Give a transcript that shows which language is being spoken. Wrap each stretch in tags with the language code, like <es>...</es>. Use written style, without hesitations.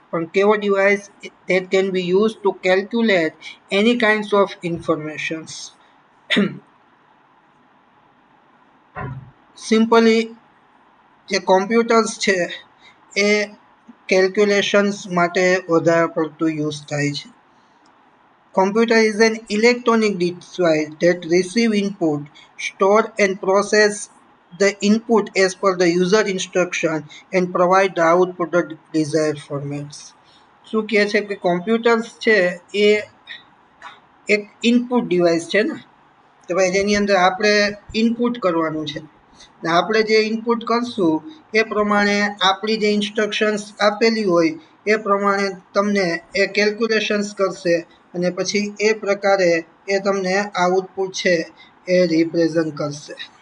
<gu>પણ કેવો device?</gu> <en>That can be use to calculate any kinds of informations.</en> <gu>Simply જે computers છે એ calculations માટે વધારે પડતું યુઝ થાય છે.</gu> <en>Computer is an electronic device that receive input, store and process the input as per the user instruction and provide the output of desired formats.</en> <gu>શું કહે છે કે કોમ્પ્યુટર્સ છે એ એક ઇનપુટ ડિવાઇસ છે ને, તો ભાઈ જેની અંદર આપણે ઇનપુટ કરવાનું છે. આપણે જે ઇનપુટ કરશું એ પ્રમાણે આપણી જે ઇન્સ્ટ્રક્શન્સ આપેલી હોય એ પ્રમાણે તમને એ કેલ્ક્યુલેશન્સ કરશે અને પછી એ પ્રકારે એ તમને આઉટપુટ છે એ રિપ્રેઝન્ટ કરશે.</gu>